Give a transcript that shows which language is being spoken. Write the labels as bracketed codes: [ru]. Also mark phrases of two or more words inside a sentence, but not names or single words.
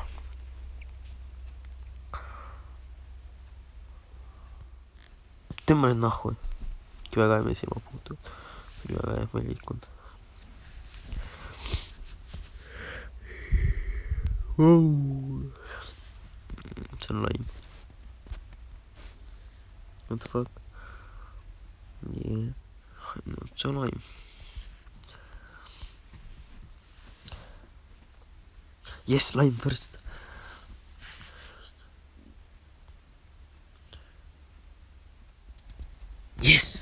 [et] Tõmba nüüd nahku. Väga hea silma puutud. Oli väga hea, ma ei liikunud. See on laim. [en] What the fuck? Yeah. [et] No, see on laim. [en] Yes, lime first. [et] Yes!